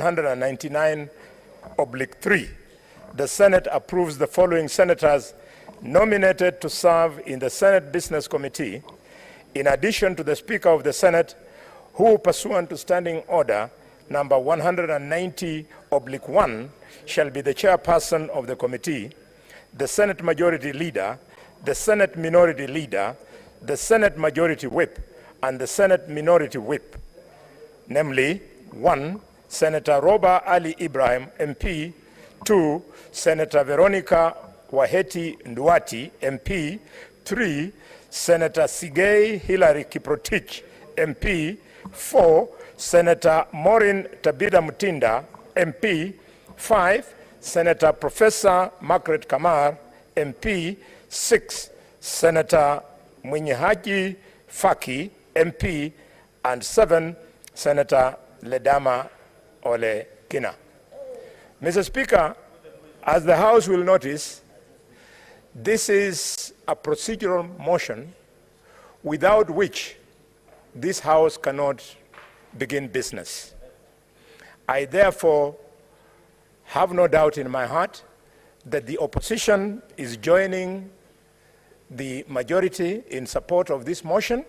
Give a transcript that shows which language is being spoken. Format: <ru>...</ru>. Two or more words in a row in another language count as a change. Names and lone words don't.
<en>199/3, the Senate approves the following senators nominated to serve in the Senate Business Committee, in addition to the Speaker of the Senate, who, pursuant to Standing Order number 190/1, shall be the chairperson of the committee, the Senate Majority Leader, the Senate Minority Leader, the Senate Majority Whip, and the Senate Minority Whip, namely: 1. Senator Roba Ali Ibrahim, MP. 2. Senator Veronica Waheti Nduati, MP. 3. Senator Sigei Hilary Kiprotich, MP. 4. Senator Maureen Tabitha Mutinda, MP. 5. Senator Professor Margaret Kamar, MP. 6. Senator Munyihaji Faki, MP. And 7. Senator Ledama Ole Kina. Mr. Speaker, as the House will notice, this is a procedural motion without which this House cannot begin business. I therefore have no doubt in my heart that the opposition is joining the majority in support of this motion.</en>